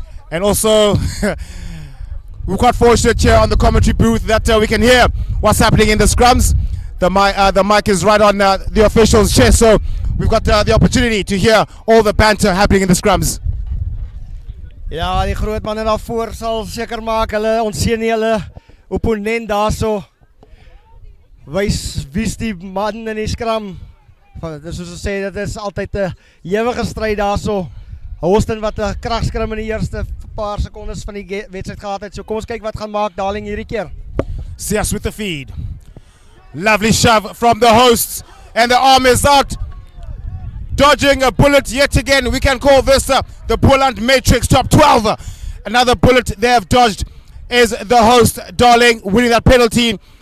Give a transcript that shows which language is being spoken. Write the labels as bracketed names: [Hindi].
[English] And also, we're quite fortunate here on the commentary booth that we can hear what's happening in the scrums. The mic is right on the official's chest, so we've got the opportunity to hear all the banter happening in the scrums. [Afrikaans] Ja, die groot manne daarvoor sal seker maak hulle ontseën nie hulle opponent daarso. Wys wie's die man in die skram. Dis soos ons sê, dit is altyd 'n ewige stryd daarso. Hawston wat 'n kragskrim in die eerste paar sekondes van die wedstryd gehad het. So kom ons kyk wat gaan maak Darling hierdie keer. [English] Sias with the feed. Lovely shove from the hosts, and the arm is out. Dodging a bullet yet again. We can call this the Boland Matrix top 12. Another bullet they have dodged is the host, Darling, winning that penalty.